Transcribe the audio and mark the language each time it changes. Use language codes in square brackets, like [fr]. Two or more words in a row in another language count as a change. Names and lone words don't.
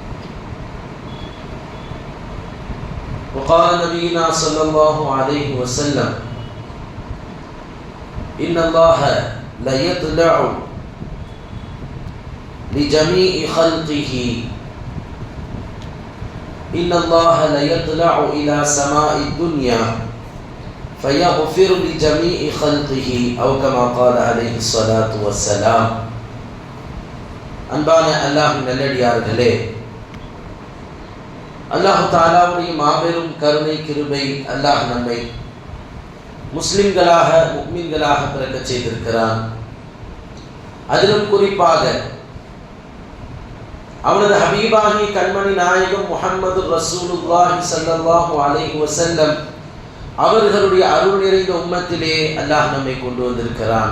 [ar] وقال نبينا صلى الله عليه وسلم إن الله لا يطلع لجميع خلقه إن الله لا يطلع إلى سماء الدنيا فيغفر لجميع خلقه أو كما قال عليه الصلاة والسلام. [ta] அன்பான அல்லாஹ்வின் நல்லடியார்களே, அல்லாஹ் தஆலாவுடைய மாபெரும் கருணை கிருபை அல்லாஹ் நம்மை முஸ்லிம்களாக முஃமின்களாக பிறக்கச் செய்திருக்கிறான். அதிலும் குறிப்பாக அவனது ஹபீபாகிய கண்மணி நாயகம் [ar] محمد رسول الله صلى الله عليه وسلم [ta] அவர்களுடைய அருள் நிறைந்த உம்மத்திலே அல்லாஹ் நம்மை கொண்டு வந்திருக்கிறான்.